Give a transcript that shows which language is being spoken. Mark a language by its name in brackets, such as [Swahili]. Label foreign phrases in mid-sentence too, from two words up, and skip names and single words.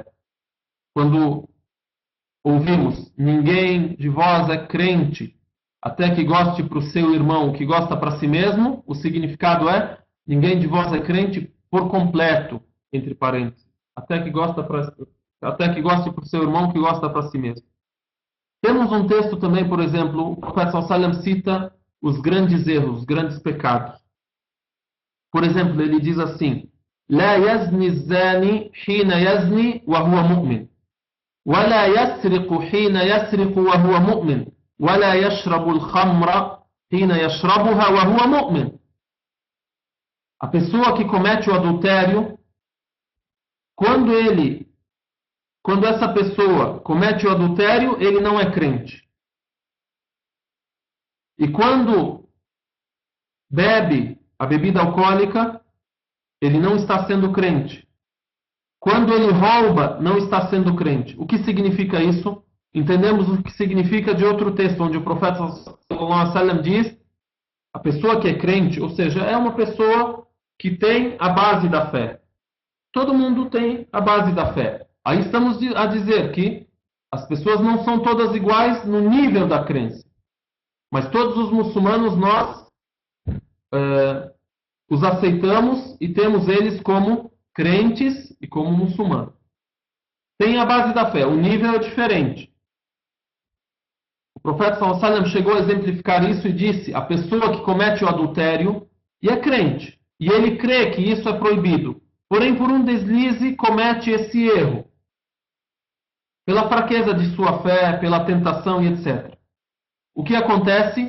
[Portuguese] Quando ouvimos, ninguém de vós é crente, até que goste para o seu irmão o que gosta para si mesmo, o significado é, ninguém de vós é crente por completo, entre parênteses, até que goste para o seu irmão o que gosta para si mesmo. Temos um texto também, por exemplo, o profeta sallallahu cita os grandes erros, os grandes pecados. Por exemplo, ele diz assim: [Arabic] لا يزني الزاني حين يزني وهو مؤمن ولا يسرق حين يسرق وهو مؤمن ولا يشرب الخمر حين يشربها وهو مؤمن. [Portuguese] A pessoa que comete o adultério, quando essa pessoa comete o adultério, ele não é crente. E quando bebe a bebida alcoólica, ele não está sendo crente. Quando ele rouba, não está sendo crente. O que significa isso? Entendemos o que significa de outro texto, onde o profeta [Arabic] صلى الله عليه وسلم [Portuguese] diz: a pessoa que é crente, ou seja, é uma pessoa que tem a base da fé. Todo mundo tem a base da fé. Aí estamos a dizer que as pessoas não são todas iguais no nível da crença. Mas todos os muçulmanos, nós os aceitamos e temos eles como crentes e como muçulmanos. Tem a base da fé, o nível é diferente. O profeta [Arabic] صلى الله عليه وسلم [Portuguese] chegou a exemplificar isso e disse: a pessoa que comete o adultério e é crente, e ele crê que isso é proibido, porém por um deslize comete esse erro, pela fraqueza de sua fé, pela tentação e etc. O que acontece?